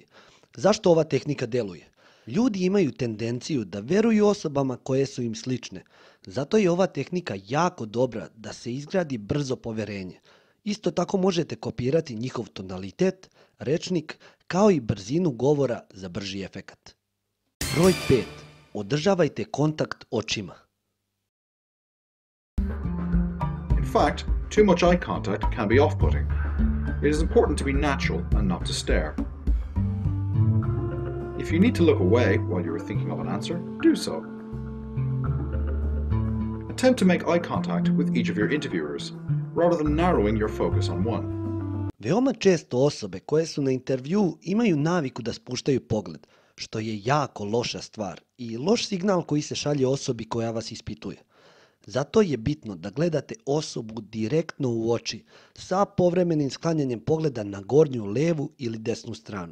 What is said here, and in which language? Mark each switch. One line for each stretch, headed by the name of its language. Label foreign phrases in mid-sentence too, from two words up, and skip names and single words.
Serbian: Zašto ova tehnika deluje? Ljudi imaju tendenciju da veruju osobama koje su im slične. Zato je ova tehnika jako dobra da se izgradi brzo poverenje. Isto tako možete kopirati njihov tonalitet, rečnik, kao i brzinu govora za brži efekat. Broj 5. Održavajte kontakt očima.
English: In fact, too much eye contact can be off-putting. It is important to be natural and not to stare. If you need to look away while you are thinking of an answer, do so. Attempt to make eye contact with each of your interviewers, rather than narrowing your focus on one.
Serbian: Veoma često osobe koje su na intervju imaju naviku da spuštaju pogled, što je jako loša stvar i loš signal koji se šalje osobi koja vas ispituje. Zato je bitno da gledate osobu direktno u oči sa povremenim sklanjanjem pogleda na gornju levu ili desnu stranu.